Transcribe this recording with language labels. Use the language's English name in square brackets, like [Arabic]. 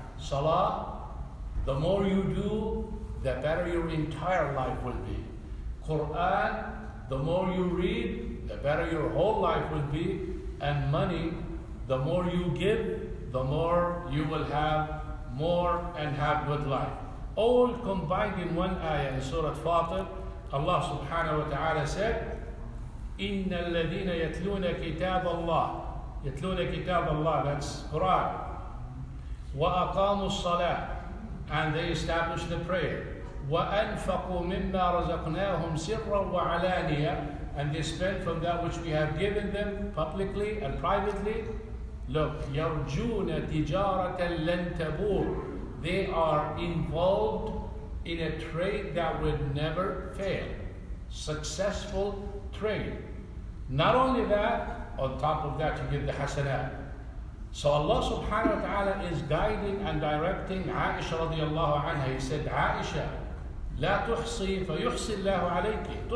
[English] Salah, the more you do, the better your entire life will be. Quran, the more you read, the better your whole life will be. And money, the more you give, the more you will have more and have good life. All combined in one ayah in Surah Fatir. [Arabic] Allah Subhanahu wa ta'ala [English] said, [Arabic] إِنَّ الَّذِينَ يَتْلُونَ كِتَابَ اللَّهِ يَتْلُونَ كِتَابَ اللَّهِ, [English] that's Quran. [Arabic] وَأَقَامُوا الصَّلَاةِ, [English] and they established the prayer. [Arabic] وَأَنْفَقُوا مِمَّا رَزَقْنَاهُمْ سِرًّا وَعَلَانِيَةً, [English] and they spent from that which we have given them publicly and privately. Look, [Arabic] يَرْجُونَ تِجَارَةً لَن تَبُورَ. [English] They are involved in a trade that would never fail. Successful trade. Not only that, on top of that you get the hasanat. So Allah Subhanah wa Ta'ala is guiding and directing Aisha radiallahu anha. He said, Aisha, [Arabic] لا تحصي فيحصي الله عليك.